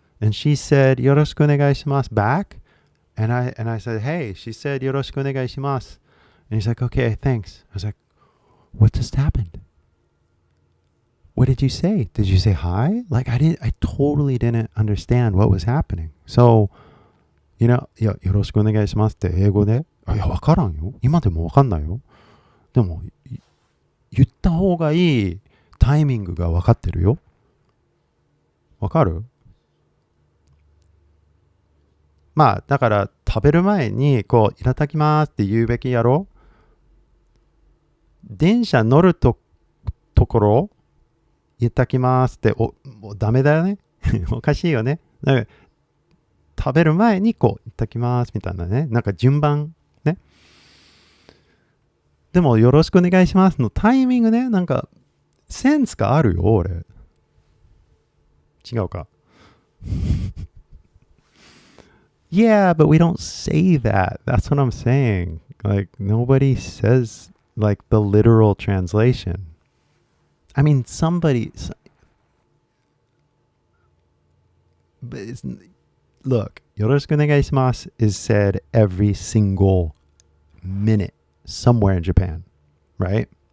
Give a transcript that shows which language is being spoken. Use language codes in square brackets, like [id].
[en] And she said [ja] yoroshiku onegaishimasu [en] back. And I said, hey, she said yoroshiku onegaishimasu. And he's like, okay, thanks. I was like, what just happened? What did you say? Did you say hi? Like I totally didn't understand what was happening. So, you know, [ja] いや、よろしくお願いしますって英語で、いや、わからんよ。今でもわかんないよ。でも、言った方がいいタイミングがわかってるよ。わかる？まあ、だから食べる前に、こう、いただきますって言うべきやろ。電車乗るところ、いただきますって、もうダメだよね。おかしいよね。だから食べる前にこういただきますみたいなね、なんか順番ね。でもよろしくお願いしますのタイミングね、なんかセンスがあるよ俺。違うか。 [en] Yeah, but we don't say that. That's what I'm saying. Like nobody says like the literal translation. I mean somebody, but it's, look, [ja] よろしくお願いします [en] is said every single minute somewhere in Japan, right?